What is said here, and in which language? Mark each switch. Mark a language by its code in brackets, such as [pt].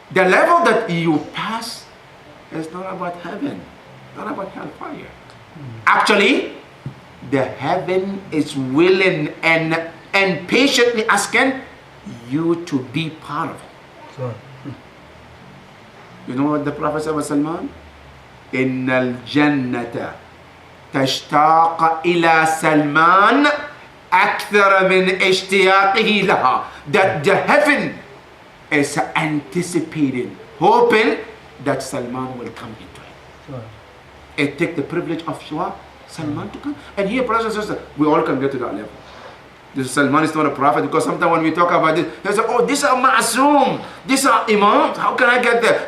[en] The level that you pass is not about heaven, not about hellfire. Actually, the heaven is willing and patiently asking you to be part of it. You know what the Prophet said about Salman? [ar] إن الجنة تشتاق إلى سلمان أكثر من اشتياقه لها. [en] That the heaven is anticipating, hoping that Salman will come into it. It takes the privilege of Salman to come. And here, brothers and sisters, we all can get to that level. This Salman is not a prophet, because sometimes when we talk about this, they say, oh, these are ma'asum, these are imams, how can I get there?